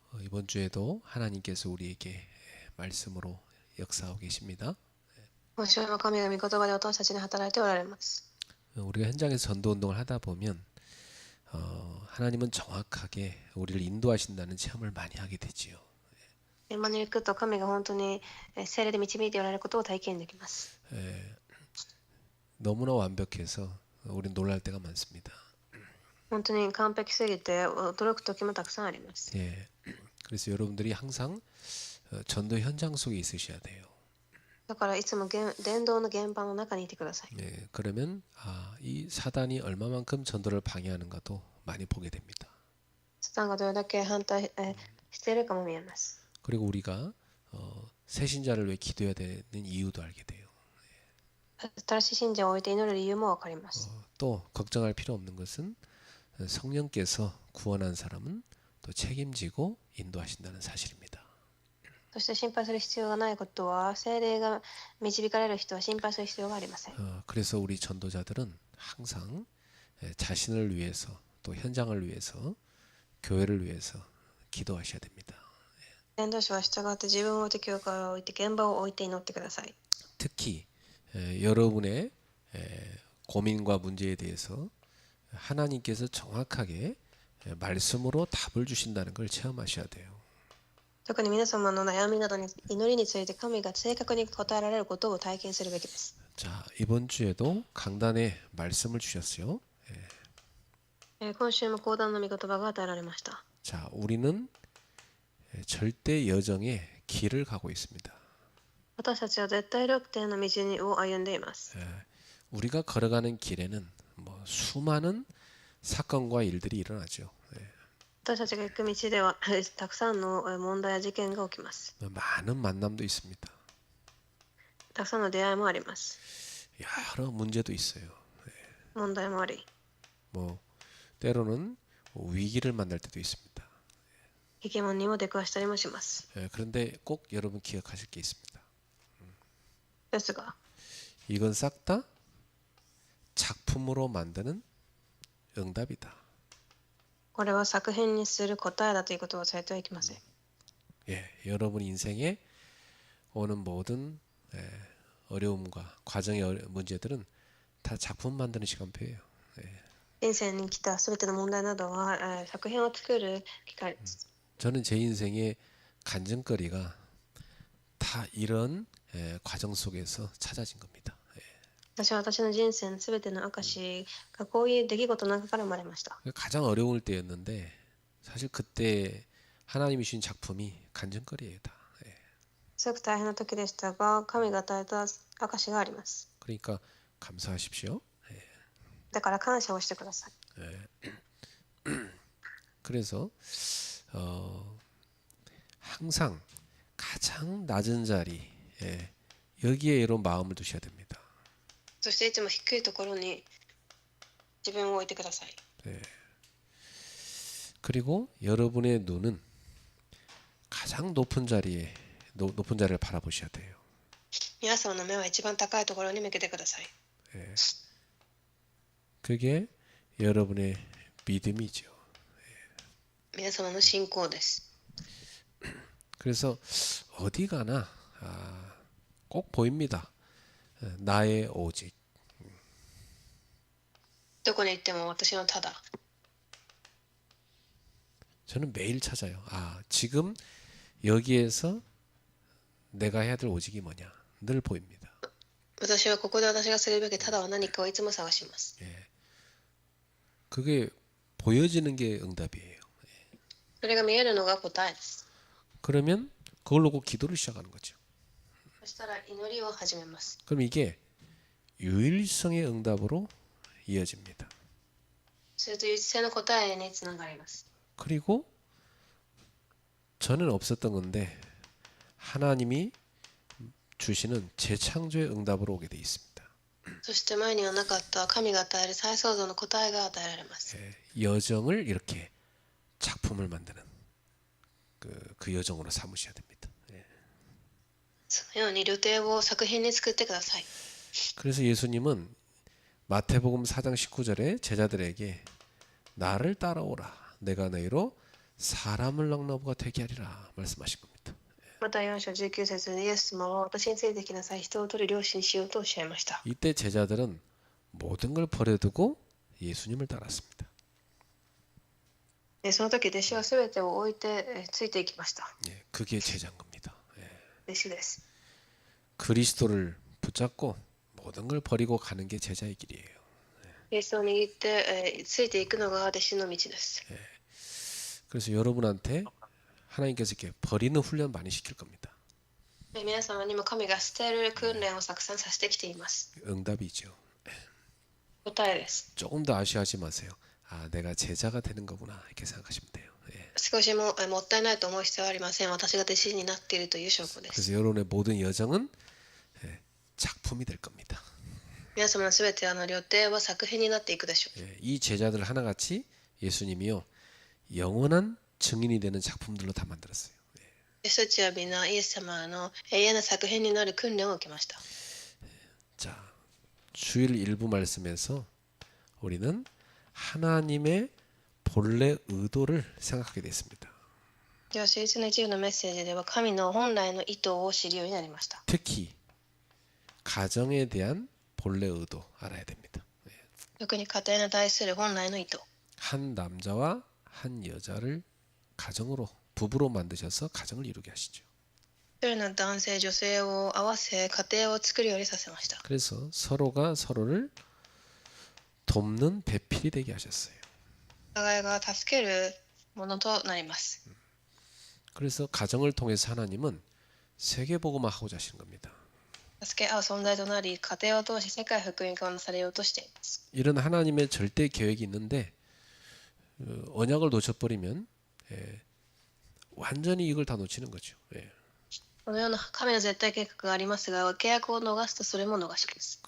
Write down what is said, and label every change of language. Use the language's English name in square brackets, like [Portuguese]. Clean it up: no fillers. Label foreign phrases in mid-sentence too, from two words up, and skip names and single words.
[Korean] 이번 주에도 하나님께서 우리에게 말씀으로 역사하고 계십니다. [Japanese] 今週も神が御言葉で私たちに働いておられます。 [Korean] 우리가 현장에서 전도 운동을 하다 보면 하나님은 정확하게 우리를 인도하신다는 체험을 많이 하게 되지요. [Japanese] 現場に行くと神が本当に聖霊で導いておられることを体験できます。 [Korean] 너무나 완벽해서 우리는 놀랄 때가 많습니다. [Japanese] 本当に完璧すぎて驚く時もたくさんあります。 [Korean] 그래서 여러분들이 항상 전도 현장 속에 있으셔야 돼요. [Japanese] だからいつも伝道の現場の中にいてください。 [Korean] 그러면 이 사단이 얼마만큼 전도를 방해하는가도 많이 보게 됩니다. [Japanese] サタンがどれだけ反対しているかも見えます。 [Korean] 그리고 우리가 새신자를 위해 기도해야 되는 이유도 알게 돼요. [Japanese] 新しい信者を置いて祈る理由もわかります。 [Korean] 또 걱정할 필요 없는 것은 성령께서 구원한 사람은 또 책임지고 인도하신다는 사실입니다. [Japanese] そして心配する必要がないことは、聖霊が導かれる人は心配する必要がありません。 [Korean] 그래서 우리 전도자들은 항상 자신을 위해서 또 현장을 위해서 교회를 위해서 기도하셔야 됩니다. [Japanese] 伝道師は従って自分を置いて教会を置いて現場を置いて祈ってください。 [Korean] 특히 여러분의 고민과 문제에 대해서 하나님께서 정확하게 말씀으로 답을 주신다는 걸 체험하셔야 돼요. [Japanese] 特に皆様の悩みなどに祈りについて神が正確に答えられることを体験するべきです。 [Korean] 자, 이번 주에도 강단에 말씀을 주셨어요. [Japanese] 今週も講談の御言葉が与えられました。 [Korean] 자, 우리는 절대 여정의 길을 가고 있습니다. [Japanese] 私たちは絶対力点の道を歩んでいます。 [Korean] 우리가 걸어가는 길에는 수많은 사건과 일들이 일어나죠. [Japanese] 私たちが行く道ではたくさんの問題や事件が起きます。 [Korean] 많은 만남도 있습니다. [Japanese] たくさんの出会いもあります。 [Korean] 여러 문제도 있어요. [Japanese] 問題もあり、 [Korean] 때로는 위기를 만날 때도 있습니다. [Japanese] 悲劇にも出くわしたりもします。 [Korean] 그런데 꼭 여러분 기억하실 게 있습니다. [Japanese] ですが、 [Korean] 이건 싹 다 작품으로 만드는 응답이다. [Japanese] これは作品にする答えだということを忘れてはいけません。 [Korean] 여러분 인생에 오는 모든 어려움과 과정의 문제들은 다 작품 만드는 시간표예요. [Japanese] 人生に来たすべての問題などは作品を作る機会です。 [Korean] 저는 제 인생의 간증거리가 다 이런 과정 속에서 찾아진 겁니다. [Japanese] 私は私の人生のすべての証がこういう出来事の中から生まれました。 [Korean] 가장 어려울 때였는데 사실 그때 하나님이 주신 작품이 간증거리예요. 다. [Japanese] すごく大変な時でしたが、神が与えた証があります。 [Korean] 그러니까 감사하십시오. [Japanese] だから感謝をしてください。 [Korean] 그래서 항상 가장 낮은 자리 여기에 여러분 마음을 두셔야 됩니다. [Japanese] そしていつも低いところに自分を置いてください。 [Korean] 그리고 여러분의 눈은 가장 높은 자리에 높은 자리를 바라보셔야 돼요. [Japanese] 皆様の目は一番高いところに向けてください。 [Korean] 그게 여러분의 믿음이죠. [Japanese] 皆様の信仰です。 [Korean] 그래서 어디 가나 꼭 보입니다. 나의 오직. [Japanese] どこに行っても私のただ。 [Korean] 저는 매일 찾아요. 지금 여기에서 내가 해야 될 오직이 뭐냐. 늘 보입니다. [Japanese] 私はここで私がするべきただは何かをいつも探します。 [Korean] 그게 보여지는 게 응답이에요. [Japanese] それが見えるのが答えです。 [Korean] 그러면 그걸 놓고 기도를 시작하는 거죠. [Japanese] そしたら祈りを始めます。 [Korean] 그럼 이게 유일성의 응답으로 이어집니다. [Japanese] すると唯一性の答えにつながります。 [Korean] 그리고 저는 없었던 건데 하나님이 주시는 재창조의 응답으로 오게 돼 있습니다. [Japanese] そして前にはなかった神が与える再創造の答えが与えられます。 [Korean] 여정을 이렇게 작품을 만드는 그 여정으로 삼으셔야 됩니다. [Japanese] そのように旅程を作品に作ってください。 [Korean] 그래서 예수님은 마태복음 4장 19절에 제자들에게 나를 따라오라. 내가 너희로 사람을 낙나보가 되게 하리라 말씀하신 겁니다. [Japanese] また4章19節にイエス様は私についてきなさい、人を取る漁師にしようとおっしゃいました。 [Korean] 이때 제자들은 모든 걸 버려두고 예수님을 따랐습니다. [Japanese] その時弟子は全てを置いてついていきました。 [Korean] 예, 그게 제자인 겁니다. 예. [Japanese] 弟子です。 [Korean] 그리스도를 붙잡고 모든 걸 버리고 가는 게 제자의 길이에요. [Japanese] イエスを握ってついていくのが弟子の道です。 [Korean] 그래서 여러분한테 하나님께서 이렇게 버리는 훈련 많이 시킬 겁니다. [Japanese] 皆様にも神が捨てる訓練をたくさんさせてきています。 [Korean] 응답이죠. [Japanese] 答えです。 [Korean] 조금 더 아쉬워하지 마세요. 아, 내가 제자가 되는 거구나 이렇게 생각하시면 돼요. 예. [Japanese] 少しももったいないと思う必要はありません。私が弟子になっているという証拠です。 [Korean] 그래서 여러분의 모든 여정은 작품이 될 겁니다. [Japanese] 皆様のすべて旅程は作品になっていくでしょう。 [Korean] 예, 이 제자들 하나같이 예수님이요 영원한 증인이 되는 작품들로 다 만들었어요. [Japanese] 私たちはみんなイエス様の永遠な作品になる訓練を受けました。 [Korean] 자, 주일 일부 말씀에서 우리는 하나님의 본래 의도를 생각하게 됐습니다. [Japanese] では、聖書の一部のメッセージでは神の本来の意図を知るようになりました。 [Korean] 특히 가정에 대한 본래 의도 알아야 됩니다. [Japanese] 特に家庭に対する本来の意図。 [Korean] 한 남자와 한 여자를 가정으로 부부로 만드셔서 가정을 이루게 하시죠. [Japanese] 一人の男性、女性を合わせ家庭を作るようにさせました。 [Korean] 그래서 서로가 서로를 돕는 배필이 되게 하셨어요. [Japanese] お互いが助けるものとなります。 [Korean] 그래서 가정을 통해서 하나님은 세계복음화 하고자 하시는 겁니다. [Japanese] 助け合う存在となり、家庭を通し世界福音化をなされようとしています。 [Korean] 이런 하나님의 절대 계획이 있는데 언약을 놓쳐버리면 완전히 이걸 다 놓치는 거죠. [Japanese] このような神の絶対計画がありますが、契約を逃すとそれも逃しです。